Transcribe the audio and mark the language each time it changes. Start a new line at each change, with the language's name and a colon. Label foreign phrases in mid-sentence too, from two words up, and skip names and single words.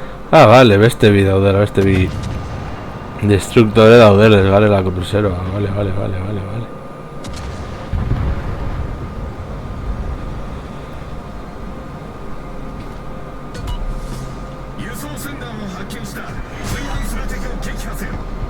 Basque: Ah, vale, beste bi daudela, beste bi destruktore daudela, ez garela cruceroa. Vale.
Japanese: 輸送船団を発見した。追犯する敵を撃破せよ。